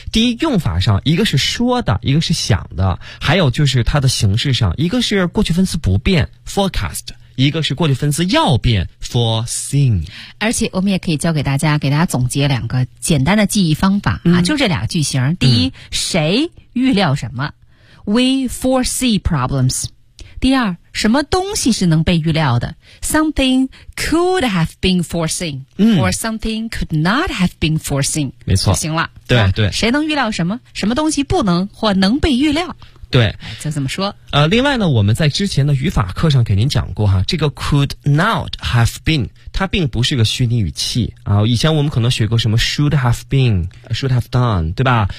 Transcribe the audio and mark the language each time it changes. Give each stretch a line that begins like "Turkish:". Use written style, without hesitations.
Chinese: 第一，用法上，一个是说的，一个是想的，还有就是它的形式上，一个是过去分词不变 forecast， 一个是过去分词要变 foreseen。而且我们也可以教给大家，给大家总结两个简单的记忆方法啊，就这俩句型。第一，谁预料什么 ？
English: We foresee problems。
Chinese: 第二，什么东西是能被预料的
English: ？Something could have been foreseen， or something could not have been foreseen。
Chinese: 没错，就行了。对对，谁能预料什么？什么东西不能或能被预料？对，就这么说。另外呢，我们在之前的语法课上给您讲过哈，这个
English: could not have been
Chinese: 它并不是个虚拟语气啊。以前我们可能学过什么
English: should have been， should have done，
Chinese: 对吧？